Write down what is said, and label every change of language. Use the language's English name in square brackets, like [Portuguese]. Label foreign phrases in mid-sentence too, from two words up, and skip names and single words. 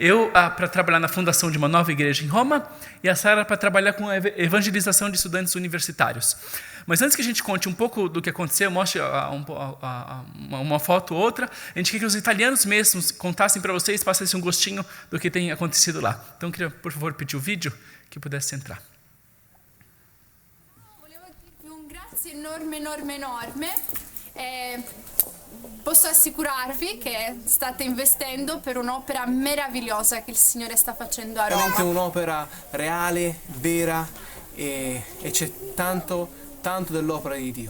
[Portuguese] Eu para trabalhar na fundação de uma nova igreja em Roma e a Sara para trabalhar com a evangelização de estudantes universitários. Mas antes que a gente conte um pouco do que aconteceu, mostre uma foto ou outra, a gente quer que os italianos mesmos contassem para vocês, passassem um gostinho do que tem acontecido lá. Então eu queria, por favor, pedir o vídeo que pudesse entrar. [Italian] Volevo dirvi un grazie enorme, enorme, enorme. Posso assicurarvi che state investendo per un'opera meravigliosa che il Signore sta facendo a Roma. Veramente un'opera reale, vera e c'è tanto dell'opera di Dio.